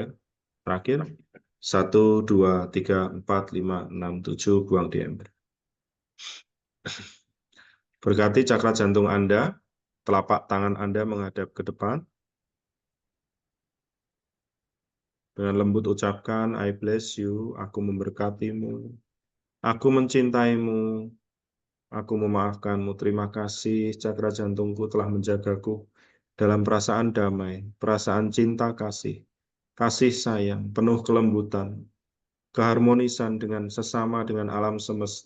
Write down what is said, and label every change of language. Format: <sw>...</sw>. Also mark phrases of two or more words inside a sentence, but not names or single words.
<id>Terakhir. 1, 2, 3, 4, 5, 6, 7. Buang di ember. Berkati cakra jantung Anda, telapak tangan Anda menghadap ke depan. Dengan lembut ucapkan,</id> <en>I bless you,</en> <id>aku memberkatimu, aku mencintaimu, aku memaafkanmu. Terima kasih, cakra jantungku telah menjagaku dalam perasaan damai, perasaan cinta kasih, kasih sayang, penuh kelembutan, keharmonisan dengan sesama dengan alam semesta.</id>